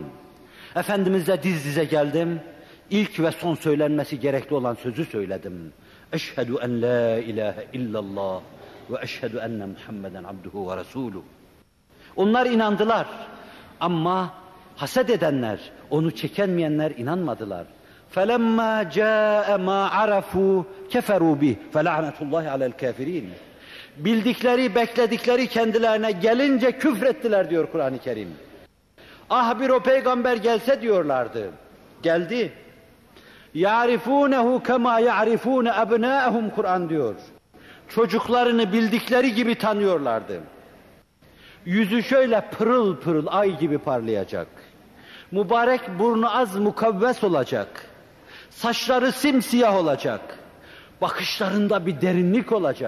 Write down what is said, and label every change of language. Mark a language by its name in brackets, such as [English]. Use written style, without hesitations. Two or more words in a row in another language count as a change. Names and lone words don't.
[Turkish] Efendimizle diz dize geldim. İlk ve son söylenmesi gerekli olan sözü söyledim. [Arabic] أشهد أن لا إله إلا الله وأشهد أن محمدا عبده ورسوله. [Turkish] Onlar inandılar. Ama haset edenler, onu çekenmeyenler inanmadılar. [Arabic] فَلَمَّا جَاءَ مَا عَرَفُوا كَفَرُوا بِهِ فَلَعْنَةُ اللّٰهِ عَلَى الْكَافِرِينَ. [Turkish] Bildikleri, bekledikleri kendilerine gelince küfrettiler diyor Kur'an-ı Kerim. Ah bir o peygamber gelse diyorlardı. Geldi. [Arabic] يَعْرِفُونَهُ كَمَا يَعْرِفُونَ أَبْنَاءَهُمْ [Turkish] Kur'an diyor. Çocuklarını bildikleri gibi tanıyorlardı. Yüzü şöyle pırıl pırıl ay gibi parlayacak. Mübarek burnu az mukavves olacak. Saçları simsiyah olacak. Bakışlarında bir derinlik olacak.